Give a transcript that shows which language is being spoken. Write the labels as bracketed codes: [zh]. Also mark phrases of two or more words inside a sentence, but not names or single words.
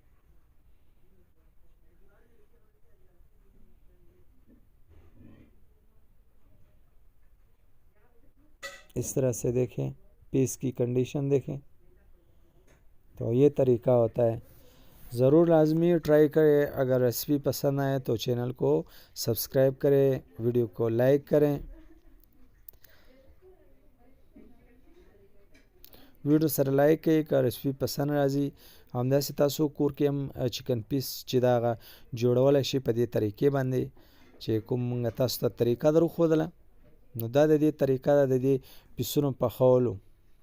[ur] اس طرح سے دیکھیں پیس کی کنڈیشن دیکھیں. تو یہ طریقہ ہوتا ہے. ضرور لازمی ٹرائی کریں. اگر ریسیپی پسند آئے تو چینل کو سبسکرائب کریں, ویڈیو کو لائک کریں. [ps] ویډیو سره لایک کړئ که ریسپي پسند راځي. همداسې تاسو کور کې هم چکن پیس چې دا هغه جوړولی شي په دې طریقې باندې چې کوم موږ تاسو ته طریقه در وښودله. نو دا د دې طریقه ده د دې پیسونو پخولو.